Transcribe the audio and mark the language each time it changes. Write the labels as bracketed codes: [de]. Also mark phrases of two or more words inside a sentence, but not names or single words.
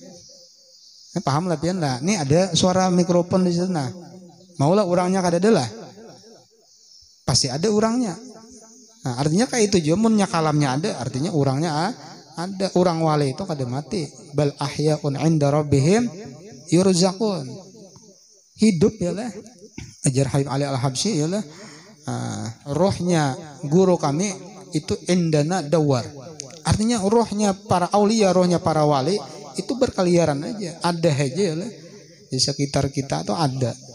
[bjn] Paham lah pian lah. Ini ada suara mikrofon di sana. Maulah orangnya kada ada lah. [id] Pasti ada orangnya. Nah, artinya kayak itu jumunnya kalamnya ada, artinya orangnya ada. Orang wali itu kada mati. [ar] Bal ahyaun 'inda rabbihim yurzaqun. [id] Hidup ya lah. Ajar Habib Ali Al-Habsyi ya lah. Rohnya guru kami itu [ar] indana dawar. [id] Artinya rohnya para aulia, rohnya para wali itu berkeliaran aja. Ada aja ya lah. Di sekitar kita tuh ada.